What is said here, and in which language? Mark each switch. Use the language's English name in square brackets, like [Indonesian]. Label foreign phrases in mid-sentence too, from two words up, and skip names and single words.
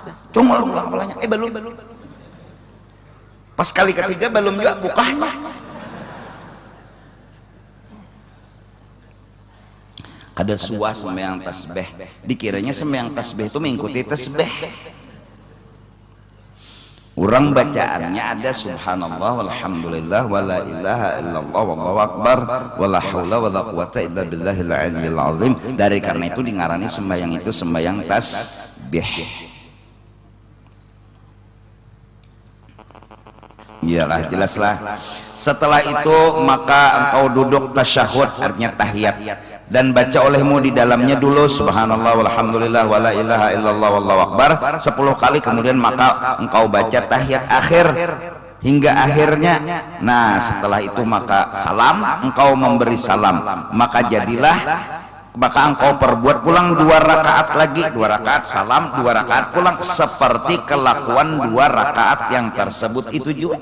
[Banjar] Congol ulang kepalanya belum. Pas kali ketiga belum juga bukanya. Kada suas sembahyang tasbih, dikiranya sembahyang tasbih itu mengikuti tasbih. Orang bacaannya ada [Arabic] سبحان الله والحمد لله ولا إله إلا الله والله أكبر ولا حول ولا قوة إلا بالله العلي العظيم. [Banjar] Dari karena itu dingarani sembahyang itu sembahyang tasbih. Iyalah jelaslah. Setelah itu maka engkau duduk tasyahud, artinya tahiyat, dan baca olehmu di dalamnya dulu [Arabic] سبحان الله والحمد لله ولا إله إلا الله والله أكبر [Banjar] 10 kali, kemudian maka engkau baca tahiyat akhir hingga akhirnya. Nah setelah itu maka salam, engkau memberi salam, maka jadilah maka engkau perbuat pulang 2 rakaat lagi, 2 rakaat salam, 2 rakaat pulang, seperti kelakuan 2 rakaat yang tersebut itu juga.